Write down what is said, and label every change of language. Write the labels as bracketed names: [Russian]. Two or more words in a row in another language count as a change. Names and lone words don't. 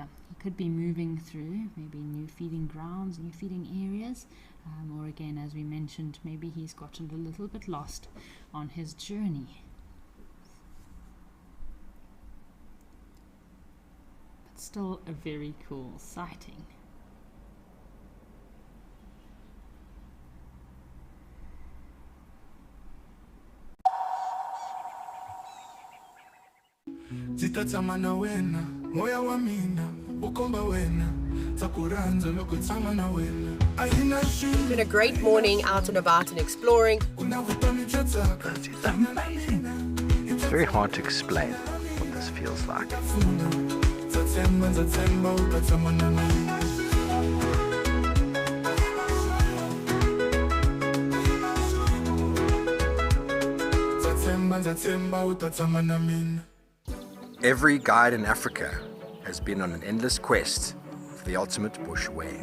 [English] He could be moving through maybe new feeding grounds, new feeding areas, or again, as we mentioned, maybe he's gotten a little bit lost on his journey. But still a very cool sighting. [Tsonga] Zitatamana wena, moya wa mina, ukomba wena, takuranza loko tamana wena. [English] Been a great morning out and about and exploring. It's amazing. It's very hard to explain what this feels like. Every guide in Africa has been on an endless quest for the ultimate bush wear.